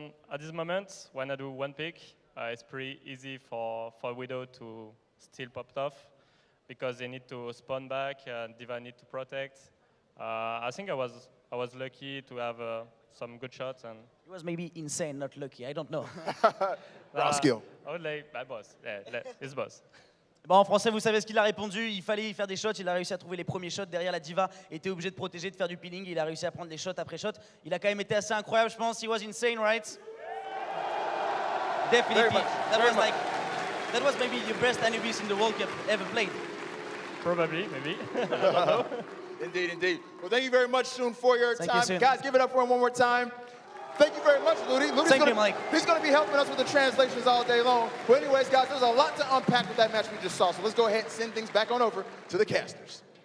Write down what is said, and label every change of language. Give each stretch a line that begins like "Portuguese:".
English: At this moment, when I do one pick, it's pretty easy for Widow to still pop off because they need to spawn back and Diva need to protect. I think I was lucky to have some good shots and. It was maybe insane, not lucky. I don't know. Raw skill. I would like bad boss. Yeah, his boss.
French: Bon, en français, vous savez ce qu'il a répondu. Il fallait y faire des shots. Il a réussi à trouver les premiers shots. Derrière, la Diva était obligée de protéger, de faire du peeling. Il a réussi à prendre les shots après shot. Il a quand même été assez incroyable, je pense.
English: He was insane, right? Definitely. That was maybe the best Anubis in the World Cup ever played. Probably, maybe. Indeed, indeed. Well, thank you very much, Soon, for your Thank you, time. Soon. Guys, give it up for him one more time. Thank you very much, Ludi. Thank you, Mike. He's going to be helping us with the translations all day long. But anyways, guys, there's a lot to unpack with that match we just saw. So let's go ahead and send things back on over to the casters.